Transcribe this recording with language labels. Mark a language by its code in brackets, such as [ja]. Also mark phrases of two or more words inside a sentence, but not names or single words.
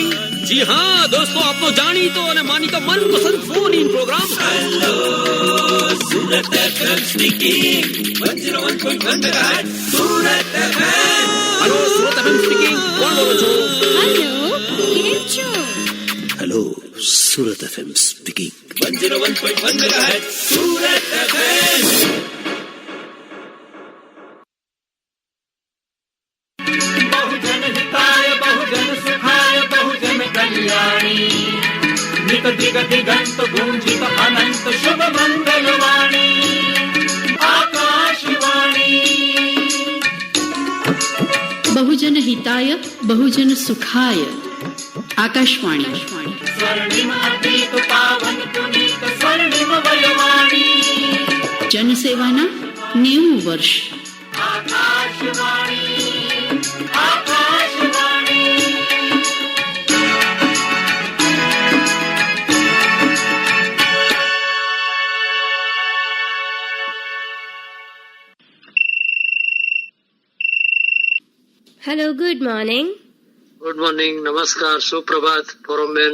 [gu] જી હા દોસ્તો, આપનો જાણીતો અને માનીતો મનપસંદ [en] phone in program [gu] હેલો સુરત FM સ્પીકિંગ 101.1 મેગાહર્ટ્ઝ સુરત FM. હેલો સુરત FM સ્પીકિંગ. કોણ બોલો છો? હેલો, કેમ છો? હેલો સુરત FM સ્પીકિંગ 101.1 મેગાહર્ટ્ઝ સુરત FM. [hi] दिगंत गूंजित अनंत शुभ मंगलवाणी आकाशवाणी. [sa] बहुजन हिताय बहुजन सुखाय आकाशवाणी. [hi] स्वर्णिम अतीत पावन पुनीत स्वर्णिम वयवाणी [gu] जनसेवाના 90 વર્ષ. [hi] आकाशवाणी आकाशवाणी. [en] Hello, good morning. good morning, [gu] નમસ્કાર, સુપ્રભાત ફોરમબેન.